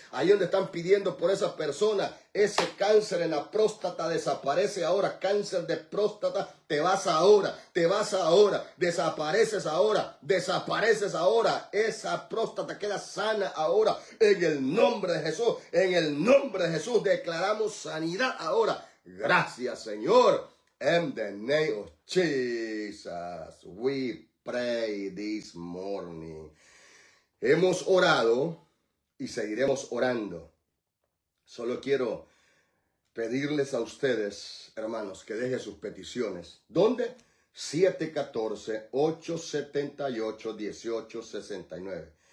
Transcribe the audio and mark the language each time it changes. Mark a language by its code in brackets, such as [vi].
[es] Ahí donde están pidiendo por esa persona, ese cáncer en la próstata desaparece ahora. Cáncer de próstata, te vas ahora, te vas ahora. Desapareces ahora, desapareces ahora. Esa próstata queda sana ahora. En el nombre de Jesús, en el nombre de Jesús, declaramos sanidad ahora. Gracias, Señor. [en] In the name of Jesus, we pray this morning. [es] Hemos orado y seguiremos orando. Solo quiero pedirles a ustedes, hermanos, que dejen sus peticiones. ¿Dónde? 714-878-1869.